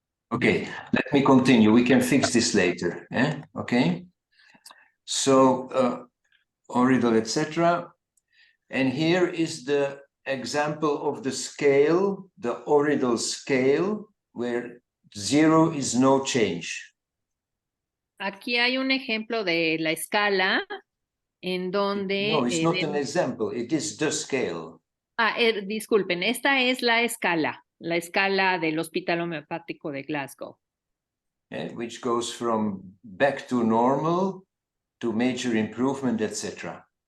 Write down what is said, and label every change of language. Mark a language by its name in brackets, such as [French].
[English] Okay, let me continue. We can fix this later. Okay. So Oridel, etc. And here is the example of the scale, the Oridel scale, where 0 is no change. [Spanish] Aquí hay un ejemplo de la escala en donde... [English] No, it's not an example. It is the scale. [Spanish] Disculpen, esta es la escala del Hospital Homeopático de Glasgow. [English] which goes from back to normal to major improvement, etc.